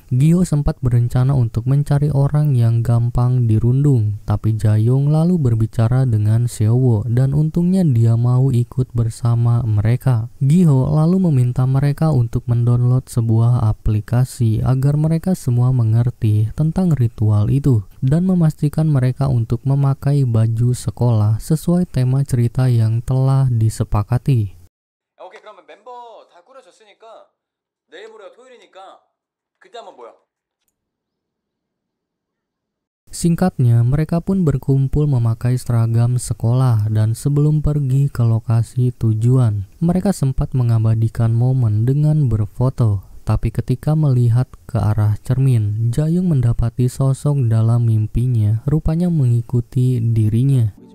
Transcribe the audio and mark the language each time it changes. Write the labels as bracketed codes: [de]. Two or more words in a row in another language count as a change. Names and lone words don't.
[id] Giho sempat berencana untuk mencari orang yang gampang dirundung, tapi Jaeyoung lalu berbicara dengan Seowo dan untungnya dia mau ikut bersama mereka. Giho lalu meminta mereka untuk mendownload sebuah aplikasi agar mereka semua mengerti tentang ritual itu dan memastikan mereka untuk memakai baju sekolah sesuai tema cerita yang telah disepakati. [ko] 오케이, 그러면 멤버 다 꾸려졌으니까 내일 모레가 토요일이니까 그때 한번 모여. [id] Singkatnya, mereka pun berkumpul memakai seragam sekolah dan sebelum pergi ke lokasi tujuan, mereka sempat mengabadikan momen dengan berfoto. Tapi ketika melihat ke arah cermin, Jaeyoung mendapati sosok dalam mimpinya rupanya mengikuti dirinya.